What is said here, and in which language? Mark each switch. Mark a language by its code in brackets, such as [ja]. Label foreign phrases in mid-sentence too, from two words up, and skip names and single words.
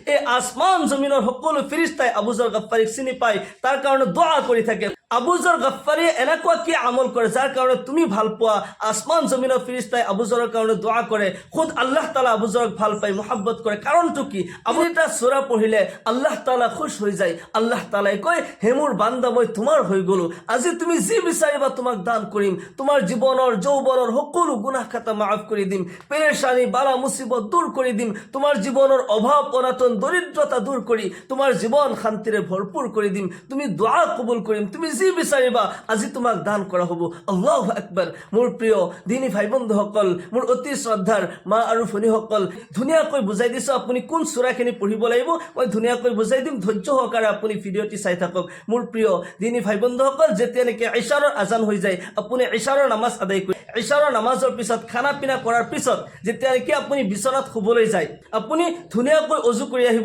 [as] এই আসমান জমিনের সকলো ফেরেশতাই আবু যর গফফারিক চিনি পায়, তার কারণে দোয়া কৰি থাকে। আবু যর গফফারি এনেকুৱা কি আমল কৰে যাৰ কাৰণে তুমি ভাল পোৱা? আসমান জমিনৰ ফেৰেশতাই আবু যৰৰ কাৰণে দোয়া কৰে, খুদ আল্লাহ তাআলা আবু যৰক ভাল পায়, মহব্বত কৰে। কাৰণটো কি? আপুনি এটা সূৰা পঢ়িলে আল্লাহ তাআলা খুশ হৈ যায়। আল্লাহ তাআলাই কয়, হে মোৰ বান্দা, মই তোমাৰ হৈ গলো, আজি তুমি যি বিচাৰিবা তোমাক দান কৰিম, তোমাৰ জীৱনৰ যৌৱনৰ সকলো গুনাহ খাতা মাফ কৰি দিম, পেৰেশানি বালা মুসিবত দূৰ কৰি দিম, তোমাৰ জীৱনৰ অভাৱ অনাটন দৰিদ্ৰতা দূৰ কৰি তোমাৰ জীৱন শান্তিৰে ভৰপূৰ কৰি দিম, তুমি দোয়া কবুল কৰিম, তুমি যি বিচাৰিবা আজি তোমাক দান কৰা হ'ব। [ar] الله أكبر. [as] মোৰ প্ৰিয় দিনী ভাই বন্ধুসকল, মোৰ অতি শ্ৰদ্ধাৰ মা আৰু ভনীসকল, ধুনীয়াকৈ বুজাই দিছোঁ আপুনি কোন সূৰাখিনি পঢ়িব লাগিব, মই ধুনীয়াকৈ বুজাই দিম, ধৈৰ্য সহকাৰে আপুনি ভিডিঅ'টি চাই থাকক। মোৰ প্ৰিয় দিনী ভাই বন্ধুসকল, যেতিয়া নেকি ইশাৰৰ আজান হৈ যায়, আপুনি ইশাৰৰ নামাজ আদায় কৰি ইশাৰৰ নামাজৰ পিছত খানা পিনা কৰাৰ পিছত যেতিয়া নেকি আপুনি বিচনাত শুবলৈ যায়, আপুনি ধুনীয়াকৈ অজু কৰি আহিব।